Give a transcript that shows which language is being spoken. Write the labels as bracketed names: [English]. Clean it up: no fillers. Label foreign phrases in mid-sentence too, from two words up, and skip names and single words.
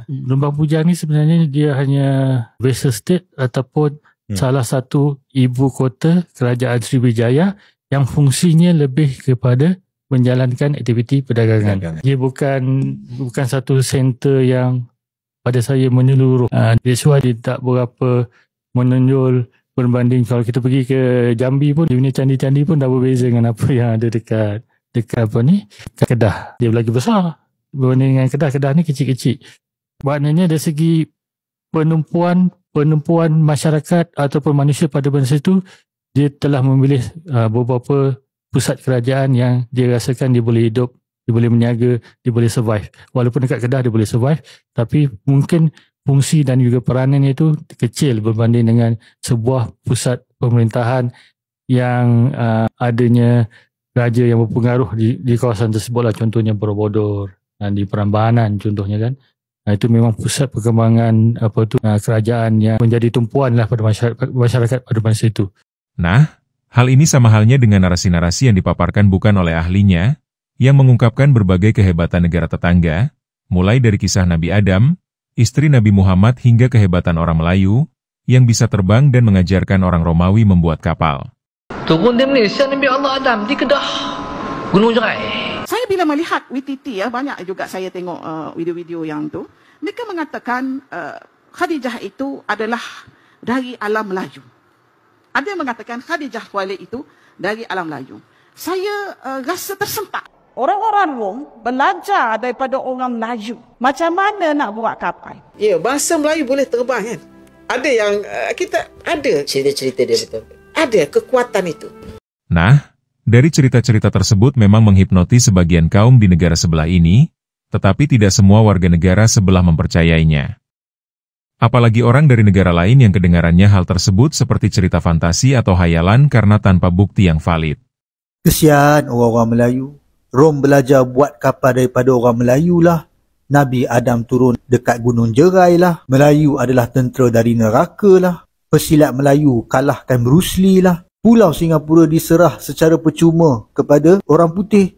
[Malay] Lembah Bujang ni sebenarnya dia hanya [English] vassal state [Malay] ataupun salah satu ibu kota kerajaan Sriwijaya yang fungsinya lebih kepada menjalankan aktiviti perdagangan. Dia bukan satu center yang pada saya menyeluruh. [English] That's why [Malay] dia tak berapa menonjol berbanding kalau kita pergi ke Jambi pun, dia punya candi-candi pun dah berbeza dengan apa yang ada dekat Kedah. Dia lagi besar berbanding dengan Kedah. Kedah ni kecil-kecil. Maknanya dari segi penumpuan masyarakat ataupun manusia pada masa itu, dia telah memilih beberapa pusat kerajaan yang dia rasakan dia boleh hidup, dia boleh meniaga, dia boleh survive. Walaupun dekat Kedah dia boleh survive, tapi mungkin fungsi dan juga peranannya itu kecil berbanding dengan sebuah pusat pemerintahan yang adanya raja yang berpengaruh di kawasan tersebut lah. Contohnya Borobudur dan di Prambanan contohnya kan. Itu memang pusat perkembangan kerajaan yang menjadi tumpuan lah pada masyarakat pada masa itu. [Indonesian] Nah, hal ini sama halnya dengan narasi-narasi yang dipaparkan bukan oleh ahlinya, yang mengungkapkan berbagai kehebatan negara tetangga, mulai dari kisah Nabi Adam, istri Nabi Muhammad hingga kehebatan orang Melayu yang bisa terbang dan mengajarkan orang Romawi membuat kapal. [Malay] Turun di Malaysia Nabi Allah Adam di Kedah, Gunung Jerai. Saya bila melihat WTT banyak juga saya tengok video-video yang tu. Mereka mengatakan Khadijah itu adalah dari alam Melayu. Ada yang mengatakan Khadijah Khuwailid itu dari alam Melayu. Saya rasa tersentak. Orang-orang Rom belajar daripada orang Melayu. Macam mana nak buat kapal? Ya, bahasa Melayu boleh terbang kan? Ada yang kita ada cerita-cerita dia betul. Ada kekuatan itu. [Indonesian] Nah, dari cerita-cerita tersebut memang menghipnotis sebagian kaum di negara sebelah ini, tetapi tidak semua warga negara sebelah mempercayainya. Apalagi orang dari negara lain yang kedengarannya hal tersebut seperti cerita fantasi atau hayalan karena tanpa bukti yang valid. [Malay] Kesian orang-orang Melayu. Rom belajar buat kapal daripada orang Melayu lah. Nabi Adam turun dekat Gunung Jerai lah. Melayu adalah tentera dari neraka lah. Pesilat Melayu kalahkan Bruce Lee lah. Pulau Singapura diserah secara percuma kepada orang putih.